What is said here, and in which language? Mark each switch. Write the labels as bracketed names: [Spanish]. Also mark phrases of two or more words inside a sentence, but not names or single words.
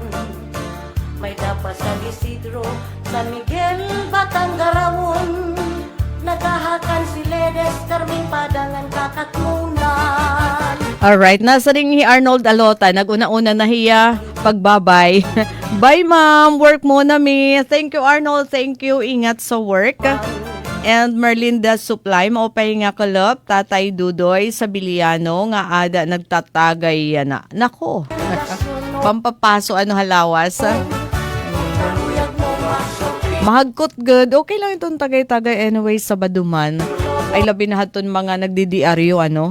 [Waray] May dapat sa Isidro, San Miguel, Batanggarawon, nagahakan si Ledes, Carming Padangan, Kakatmunan. Alright, nasa ring ni Arnold Alota, nag-una-una na hiya, pagbabay. [English] Bye ma'am, work [Filipino] muna mi. [English] Thank you Arnold, thank you, [Waray] ingat sa work. And Merlinda Supply, maupay nga kalop, Tatay Dudoy sa Biliano, nga ada nagtatagay yan na. Nako, pampapaso ano halawas. Mahagkot good. Okay lang itong tagay-tagay anyway sa Baduman. Ay labi na haton mga nagdidiaryo ano.